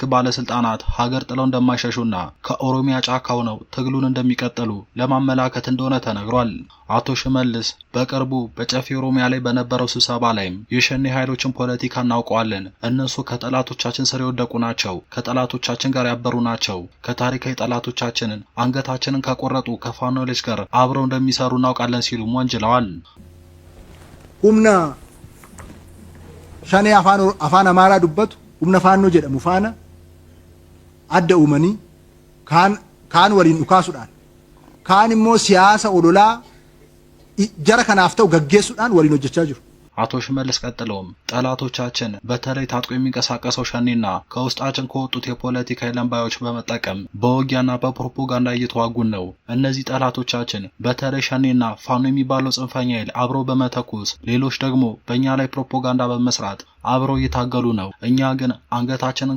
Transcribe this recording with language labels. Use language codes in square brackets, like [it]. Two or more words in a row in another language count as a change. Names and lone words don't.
[am] ባለስልጣናት ሀገር ጥለው እንደማይሸሹና ከኦሮሚያ ጫካ ሆነው ትግሉን እንደሚቀጥሉ ለማመላከት እንደሆነ ተነግሯል። አቶ ሽመልስ በቅርቡ በጨፌ ኦሮሚያ ላይ በነበረው ስብሰባ ላይም የሸኔ ኃይሎችን ፖለቲካ እናውቀዋለን፣ እነሱ ከጠላቶቻችን ስር የወደቁ ናቸው፣ ከጠላቶቻችን ጋር ያበሩ ናቸው፣ ከታሪካዊ ጠላቶቻችንን አንገታችንን ከቆረጡ ከፋኖች ጋር አብረው እንደሚሰሩ እናውቃለን ሲሉ ወንጅለዋል። [om] Humna Shanee afaan Amaaraa dubbatu humna faannoo jedhamu faana adda uumanii kaan waliin dhukaasuudhaan kaan immoo siyaasa ololaa jara kanaaf ta'u gaggeessuudhaan waliin hojjechaa jiru። [am] አቶ ሽመልስ ቀጥለውም ጠላቶቻችን በተለይ ታጥቆ የሚንቀሳቀሰው ሸኔና ከውስጣችን ከወጡት የፖለቲካ ለምባዮች በመጠቀም በውጊያና በፕሮፓጋንዳ እየተዋጉን ነው። እነዚህ ጠላቶቻችን በተለይ ሸኔና ፋኖ የሚባለው ጽንፈኛ ኃይል አብሮ በመተኩስ ሌሎች ደግሞ በእኛ ላይ ፕሮፓጋንዳ በመስራት አብሮ እየታገሉ ነው። እኛ ግን አንገታችንን